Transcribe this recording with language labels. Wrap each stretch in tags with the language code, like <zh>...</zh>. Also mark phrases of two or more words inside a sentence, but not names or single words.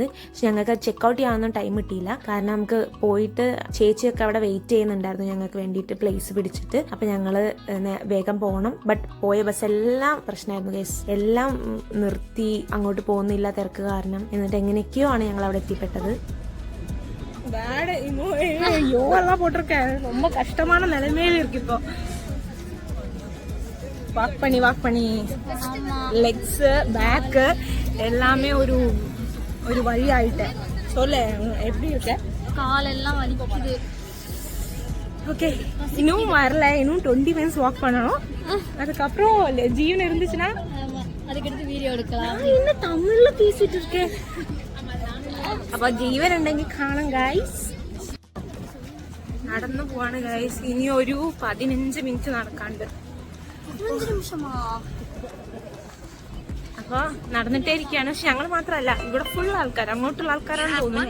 <ml>പക്ഷെ ഞങ്ങൾക്ക് ചെക്ക്ഔട്ട് ചെയ്യാനൊന്നും ടൈം കിട്ടിയില്ല. കാരണം നമുക്ക് പോയിട്ട് ചേച്ചിയൊക്കെ അവിടെ വെയിറ്റ് ചെയ്യുന്നുണ്ടായിരുന്നു ഞങ്ങൾക്ക് വേണ്ടിയിട്ട് പ്ലേസ് പിടിച്ചിട്ട്. അപ്പൊ ഞങ്ങള് വേഗം പോകണം. ബട്ട് പോയ ബസ് എല്ലാം പ്രശ്നമായിരുന്നു ഗൈസ്. എല്ലാം നിർത്തി, അങ്ങോട്ട് പോകുന്നില്ല തിരക്ക് കാരണം. എന്നിട്ട് എങ്ങനെയൊക്കെയോ ആണ് ഞങ്ങൾ അവിടെ എത്തിപ്പെട്ടത്.</ml> <ta>ரொம்ப கஷ்டமான நிலைமையில இருக்கு இப்போ. வாக் பண்ணி லெக்ஸ் பேக் எல்லாமே ஒரு வழி ஆயிட்டேன். சொல்ல எப்படி இருக்க? காலெல்லாம் வலிக்குது. ஓகே, இன்னும் வரல. இன்னும் 20</ta> <en>minutes walk</en> <ta>பண்ணணும். அதுக்கப்புறம் ஜீவன் இருந்துச்சுன்னா அதுக்கடுத்து வீடியோ எடுக்கலாம். இன்னும் தமிழ்ல பேசிட்டு இருக்கேன்.</ta> <ml>അപ്പൊ ജീവൻ ഉണ്ടെങ്കിൽ കാണാം ഗൈസ്. നടന്നു പോവാണ് ഗൈസ്. ഇനി ഒരു 15 മിനിറ്റ് നടക്കാണ്ട്. 15 നിമിഷമാ? അപ്പൊ നടന്നിട്ടേ ഇരിക്കുകയാണ്. പക്ഷെ ഞങ്ങൾ മാത്രമല്ല, ഇവിടെ ഫുൾ ആൾക്കാർ, അങ്ങോട്ടുള്ള ആൾക്കാരാണെന്ന് തോന്നുന്നു.</ml>